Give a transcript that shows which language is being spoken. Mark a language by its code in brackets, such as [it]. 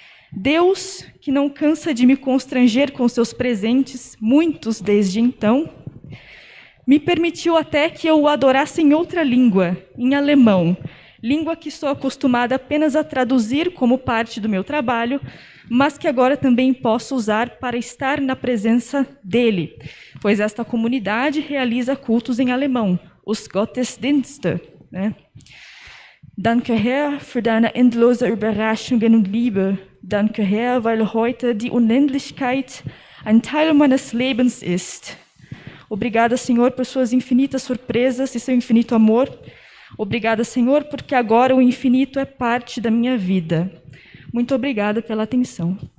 [pt] Deus, que não cansa de me constranger com seus presentes, muitos desde então, me permitiu até que eu o adorasse em outra língua, em alemão, língua que sou acostumada apenas a traduzir como parte do meu trabalho, mas que agora também posso usar para estar na presença dele, pois esta comunidade realiza cultos em alemão, os Gottesdienste, né? [de] Danke, Herr, für deine endlose Überraschungen und Liebe. Danke, Herr, weil heute die Unendlichkeit ein Teil meines Lebens ist. [pt] Obrigada, Senhor, por suas infinitas surpresas e seu infinito amor. Obrigada, Senhor, porque agora o infinito é parte da minha vida. Muito obrigada pela atenção.